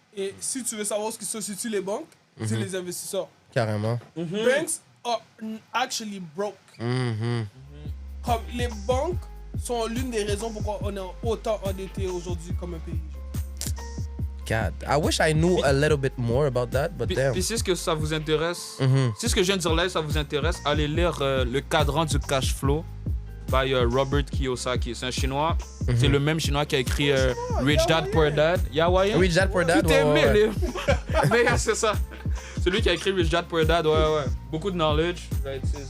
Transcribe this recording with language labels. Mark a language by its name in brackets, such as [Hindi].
[French] Et si tu veux savoir ce qui se situe les banques, c'est les investisseurs. Carrément. [English] Banks are actually broke. [French] Comme les banques sont l'une des raisons pourquoi on est autant endetté aujourd'hui comme un pays. [English] God. I wish I knew a little bit more about that, but damn. [French] Puis si ce que ça vous intéresse, Mhm. si ce que je viens de dire là, ça vous intéresse, allez lire le cadran du cash flow by Robert Kiyosaki. C'est un Chinois. C'est le même Chinois qui a écrit Rich Dad Poor Dad. Yeah, ouais. Rich Dad Poor Dad, Tout est ouais, ouais. mêlé. Mais c'est ça. C'est lui qui a écrit Rich Dad Poor Dad. Ouais, ouais. Beaucoup de knowledge. Right,